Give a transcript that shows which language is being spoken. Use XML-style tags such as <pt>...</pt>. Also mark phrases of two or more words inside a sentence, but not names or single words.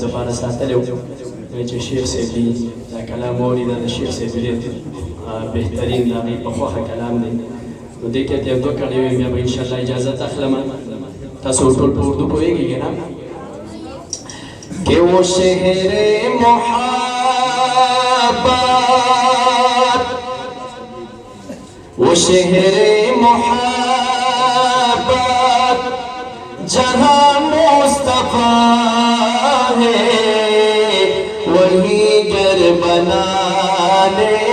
<ps>دپاره ساتلی و چې شیخ صاحب دي دا کلام واوري دا د شیخ صاحب ډېر بهترین د هغې په خوښه کلام دی نو دې کې یو دوه کړی وي بیا به انشاءالله اجازت اخلم تاسو ټول په اردو پوهېږئ که نه</ps> <ur>کہ وہ شہر محبت وہ شہر محبت جہاں مصطفیٰ ہے وہی گر بنانے</ur>